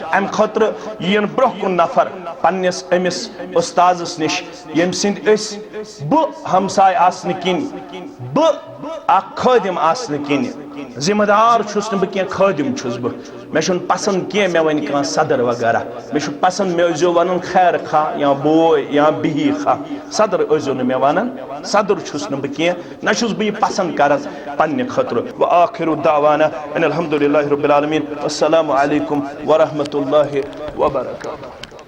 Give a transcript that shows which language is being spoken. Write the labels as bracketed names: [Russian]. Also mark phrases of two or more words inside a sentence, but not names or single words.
[Kashmiri] अम खतर यन ब्रोह कुन नफर पन्निस अमिस उस्तादस निश यम सिंद बह हमसाय आसन किन, बह अख खादिम आसन किन, जिम्मेदार छुस न बह खादिम छुस बह, मे छुन पसंद कह मे वन कह सदर वगैरह, मे छु पसंद मे ओजो वन खैर खा या बोय या बिही खा, सदर ओजो न मे वन, सदर छुस न बह कह न छुस बह पसंद करन पन्ने खतर। [Arabic] و آخر دعوانا أن الحمد لله رب العالمين، السلام عليكم و رحمة الله و بركاته.